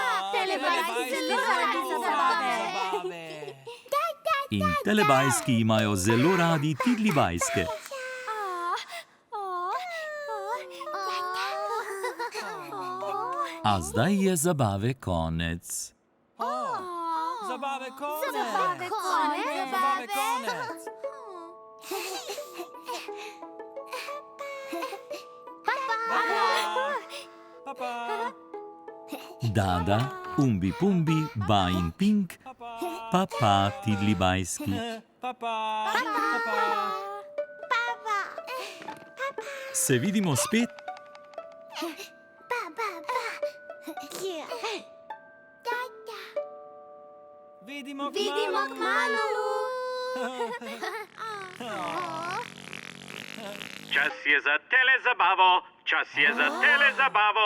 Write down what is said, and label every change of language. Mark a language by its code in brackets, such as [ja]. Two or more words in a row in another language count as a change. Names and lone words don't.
[sl] In telebajski imajo zelo radi Tidlibajske. A zdaj je zabave konec. Zabave konec! Zabave konec! Zabave konec! Papa! Dada, umbi pumbi, ba in pink, papa Tidlibajski. Papa. Se vidimo spet. Vidimo kmalu. Čas je za telezabavo, čas je za telezabavo.